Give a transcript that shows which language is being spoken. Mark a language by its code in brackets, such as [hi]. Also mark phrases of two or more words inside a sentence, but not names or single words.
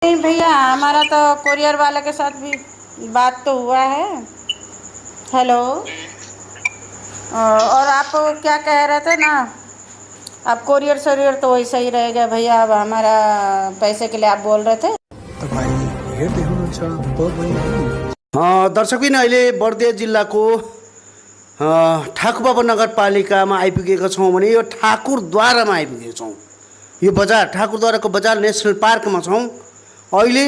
[hi] नहीं भैया, हमारा तो कोरियर वाले के साथ भी बात तो हुआ है। हेलो। और आप क्या कह रहे थे ना, अब कोरियर सरियर तो वैसा ही रहेगा भैया। अब हमारा पैसे के लिए आप बोल रहे थे। [ne] दर्शकबिन अहिले बर्दिया जिल्लाको ठाकुरबाबा नगरपालिकामा आइपुगेका छौँ भने यो ठाकुरद्वारामा आइपुगेका छौँ। यो बजार ठाकुरद्वाराको बजार नेसनल पार्कमा छौँ अहिले।